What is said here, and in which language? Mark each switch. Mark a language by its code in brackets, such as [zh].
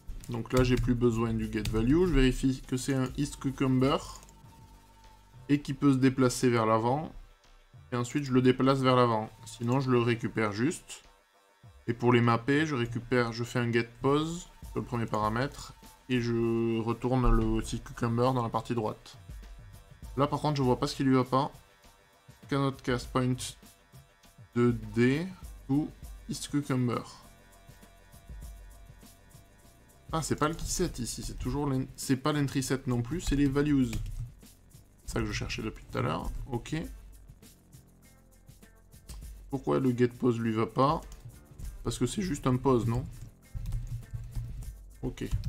[fr] Donc là, j'ai plus besoin du get value. Je vérifie que c'est un East Cucumber et qui peut se déplacer vers l'avant. Et ensuite, je le déplace vers l'avant. Sinon, je le récupère juste. Et pour les mapper, je fais un get pose sur le premier paramètre et je retourne le East Cucumber dans la partie droite. Là, par contre, je vois pas ce qui lui va pas. [en] Cannot cast point 2D to East Cucumber. [fr] Ah, c'est pas le key set ici, c'est toujours c'est pas l'entry set non plus, c'est les values. C'est ça que je cherchais depuis tout à l'heure. Ok. Pourquoi le get pose lui va pas? Parce que c'est juste un pose, non? Ok.